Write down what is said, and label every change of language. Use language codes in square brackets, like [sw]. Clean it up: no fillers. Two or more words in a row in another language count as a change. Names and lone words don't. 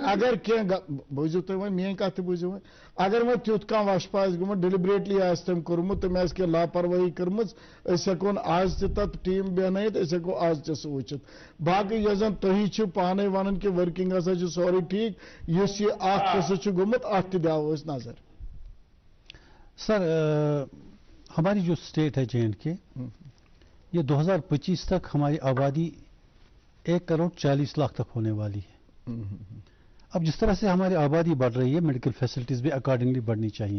[ks] اگر کینٛہہ بوٗزِو تُہۍ وۄنۍ میٲنۍ کتھ تہِ بوٗزِو وۄنۍ، اگر وۄنۍ تیُتھ کانٛہہ وشپہٕ آسہِ گوٚمُت، ڈیلِبریٹلی آسہِ تٔمۍ کوٚرمُت، تٔمۍ آسہِ کینٛہہ لاپروٲہی کٔرمٕژ، أسۍ ہٮ۪کون آز تہِ تتھ ٹیٖم بیٚہنٲیِتھ، أسۍ ہٮ۪کو آز تہِ سُہ وٕچھِتھ. باقٕے یۄس زن تُہی چھِو پانے ونان کہِ ؤرکِنگ ہسا چھُ سورُے ٹھیٖک، یُس یہِ اکھ قصہٕ چھُ گوٚمُت اتھ تہِ دِمو أسۍ نظر. [ur] سر ہماری جو اسٹیٹ ہے JNK، یہ 2025 تک ہماری آبادی 1,40,00,000 تک ہونے والی ہے. اب جس طرح سے ہماری آبادی بڑھ رہی ہے، [en] medical facilities [ur] بھی اکارڈنگلی بڑھنی چاہیے.